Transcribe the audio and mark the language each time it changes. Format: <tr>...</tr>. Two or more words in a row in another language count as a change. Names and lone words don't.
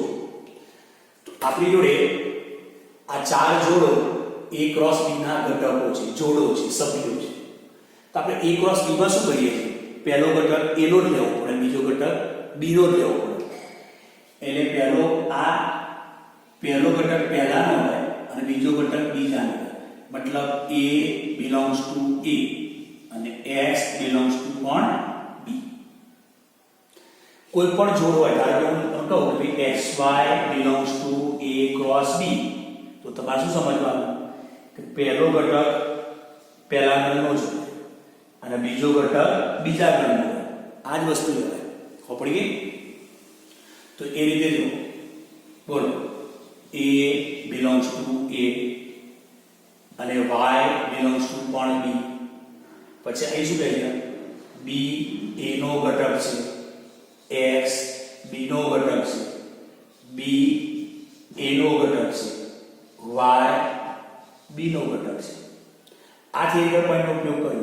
<gu>તો આપણી જોડે આ ચાર જોડો a ક્રોસ b ના ઘટકો છે, જોડો છે, સભ્યો છે. તો આપણે a ક્રોસ b માં શું કરીએ છીએ? પહેલો ઘટક a નો જ લેવો પડે, બીજો ઘટક b નો જ લેવો પડે. એટલે પહેલો ઘટક પહેલાનો હોય અને બીજો ઘટક બીજાનો હોય. મતલબ</gu> <en>a belongs to a</en> <gu>અને</gu> <en>x belongs to</en> <gu>પણ b. કોઈ પણ જોડ હોય, ધારો કે હું કહું કે</gu> <en>xy belongs to a cross b,</en> <gu>તો તમારે શું સમજવાનું કે પહેલો ઘટક પહેલા ગણનો જ હોય અને બીજો ઘટક બીજા ગણનો હોય. આ જ વસ્તુ લેવાય. ખબર પડી ગઈ? તો એ રીતે જો બોલો</gu> <en>a belongs to a</en> <gu>અને</gu> <en>y belongs to</en> <gu>પણ b. પછી અહીં શું કહે છે? b a નો ઘટક છે, x b નો ઘટક છે, b a નો ઘટક છે, y b નો ઘટક છે. આ થિયરી પોઈન્ટનો ઉપયોગ કર્યો.</gu>